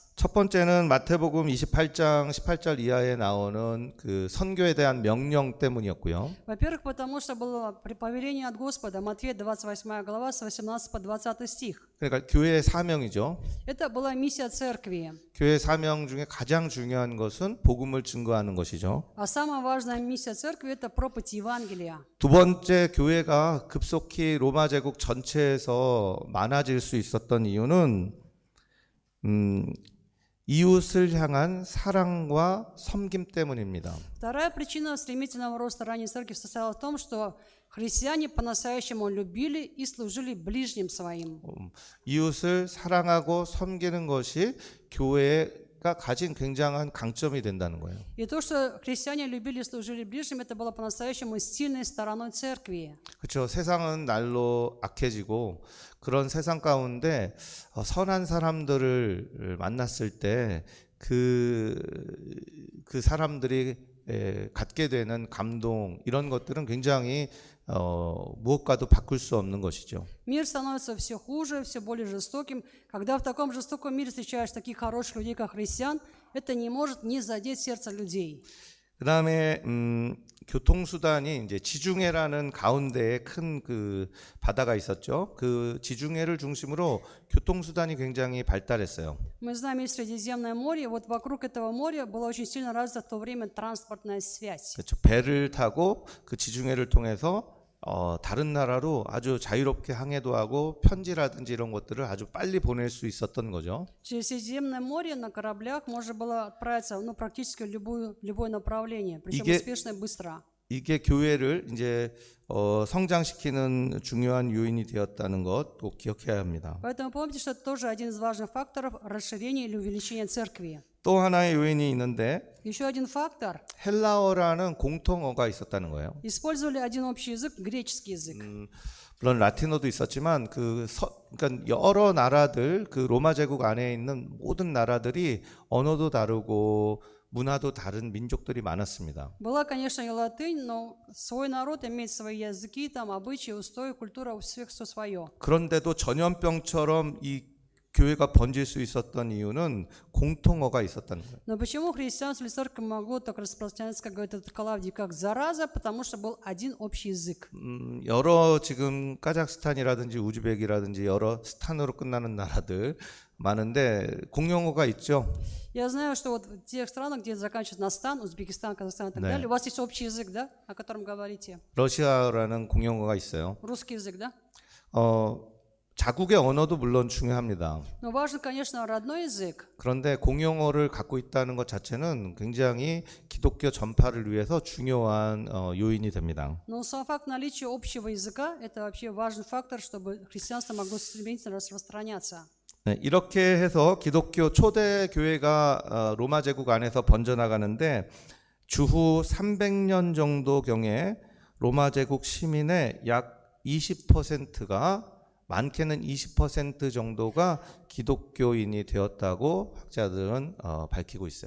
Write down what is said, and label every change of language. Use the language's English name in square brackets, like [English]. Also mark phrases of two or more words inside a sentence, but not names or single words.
[Korean] 첫 번째는 마태복음 28장 18절 이하에 나오는 그 선교에 대한 명령 때문이었고요. [Russian] Во-первых, потому что было повеление от Господа, Матфея 28 глава с 18 по 20 стих. [Korean] 그러니까 교회의 사명이죠. [Russian] Это была миссия церкви. [Korean] 교회의 사명 중에 가장 중요한 것은 복음을 증거하는 것이죠. [Russian] А самая важная миссия церкви – это проповедь Евангелия. [Korean] 두 번째, 교회가 급속히 로마 제국 전체에서 많아질 수 있었던 이유는 이웃을 향한 사랑과 섬김 때문입니다. [Russian] Вторая причина стремительного роста ранней церкви состояла в том, что христиане по-настоящему любили и служили ближним своим. [Korean] 이웃을 사랑하고 섬기는 것이 교회가 가진 굉장한 강점이 된다는 거예요. [Russian] И то, что христиане любили и служили ближним, это было по-настоящему сильной стороной церкви. [Korean] 그렇죠. 세상은 날로 악해지고 그런 세상 가운데 선한 사람들을 만났을 때 그 사람들이 갖게 되는 감동 이런 것들은 굉장히 무엇과도 바꿀 수 없는 것이죠. [Russian] Мир становится все хуже, все более жестоким. Когда в таком жестоком мире встречаешь таких хороших людей, как христиан, это не может не задеть сердце людей. [Korean] 그다음에 교통수단이 이제 지중해라는 가운데에 큰 그 바다가 있었죠. 그 지중해를 중심으로 교통수단이 굉장히 발달했어요. [Russian] Мы знаем, есть Средиземное море, вот вокруг этого моря была очень сильно развита в то время транспортная связь. [Korean] 그렇죠. 배를 타고 그 지중해를 통해서 다른 나라로 아주 자유롭게 항해도 하고 편지라든지 이런 것들을 아주 빨리 보낼 수 있었던 거죠. [Russian] Через Средиземное море на кораблях можно было отправиться практически в любое направление, причем успешно и быстро. [Korean] 이게 교회를 이제 성장시키는 중요한 요인이 되었다는 것 꼭 기억해야 합니다. [Russian] Поэтому помните, что это тоже один из важных факторов расширения или увеличения церкви. [Korean] 또 하나의 요인이 있는데 [Russian] Еще один фактор. [Korean] 헬라어라는 공통어가 있었다는 거예요. [Russian] Использовали один общий язык, греческий язык. [Korean] 물론 라틴어도 있었지만 그러니까 여러 나라들 그 로마 제국 안에 있는 모든 나라들이 언어도 다르고 문화도 다른 민족들이 많았습니다. [Russian] Была, конечно, и латынь, но свой народ имеет свои языки, там обычаи, устои, культура, у всех все свое. [Korean] 그런데도 전염병처럼 이 교회가 번질 수 있었던 이유는 공통어가 있었다는 거예요. [Russian] Но почему христианство или церковь могло так распространяться, как говорит этот Калавдий, как зараза? Потому что был один общий язык. [Korean] 여러 지금 카자흐스탄이라든지 우즈벡이라든지 여러 스탄으로 끝나는 나라들 많은데 공용어가 있죠. [Russian] Я знаю, что вот в тех странах, где заканчивается на стан, Узбекистан, Казахстан и так далее, у вас есть общий язык, да, о котором говорите? [Korean] 러시아라는 공용어가 있어요. [Russian] Русский язык, да? [Korean] 자국의 언어도 물론 중요합니다. [Russian] Но важен, конечно, родной язык. [Korean] 그런데 공용어를 갖고 있다는 것 자체는 굉장히 기독교 전파를 위해서 중요한 요인이 됩니다. [Russian] Но сам факт наличия общего языка – это вообще важный фактор, чтобы христианство могло стремительно распространяться. [Korean] 네, 이렇게 해서 기독교 초대 교회가 로마 제국 안에서 번져나가는데 주후 300년 정도 경에 로마 제국 시민의 약 20%가 많게는 20% 정도가 기독교인이 되었다고 학자들은 밝히고 있어요.